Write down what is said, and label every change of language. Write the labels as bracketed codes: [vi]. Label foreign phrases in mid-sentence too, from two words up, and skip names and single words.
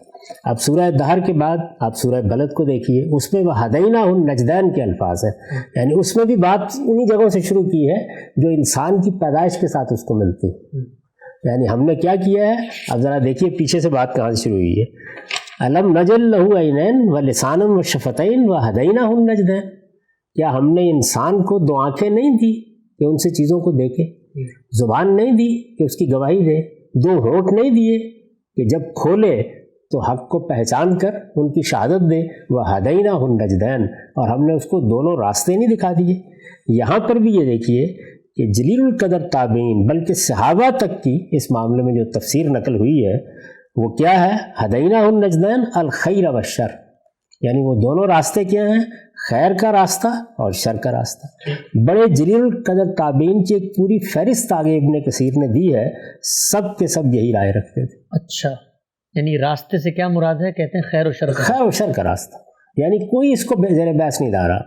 [ur] اب سورہ دہر کے بعد آپ سورہ بلد کو دیکھیے، اس میں [ar] وهديناه النجدين [ur] کے الفاظ ہیں. یعنی اس میں بھی بات انہی جگہوں سے شروع کی ہے جو انسان کی پیدائش کے ساتھ اس کو ملتی. یعنی ہم نے کیا کیا ہے، اب ذرا دیکھیے پیچھے سے بات کہاں سے شروع ہوئی ہے. [ar] ألم نجعل له عينين ولسانا وشفتين وهديناه النجدين. [ur] کیا ہم نے انسان کو دو آنکھیں نہیں دی کہ ان سے چیزوں کو دیکھے، زبان نہیں دی کہ اس کی گواہی دے، دو ہونٹ نہیں دیے کہ جب کھولے تو حق کو پہچان کر ان کی شہادت دے, [ar] وهديناه النجدين, [ur] اور ہم نے اس کو دونوں راستے نہیں دکھا دیے. یہاں پر بھی یہ دیکھیے کہ جلیل القدر تابعین بلکہ صحابہ تک کی اس معاملے میں جو تفسیر نقل ہوئی ہے وہ کیا ہے, [ar] هديناه النجدين الخير والشر, [ur] یعنی وہ دونوں راستے کیا ہیں، خیر کا راستہ اور شر کا راستہ और शर का रास्ता। بڑے جلیل القدر تابعین کی ایک پوری فہرست آگے ابن کثیر نے دی ہے، سب کے سب یہی رائے رکھتے تھے. اچھا، یعنی راستے سے کیا مراد ہے? کہتے ہیں خیر اور شر کا. خیر اور شر کا راستہ، یعنی کوئی اس کو زیر بحث نہیں لا رہا.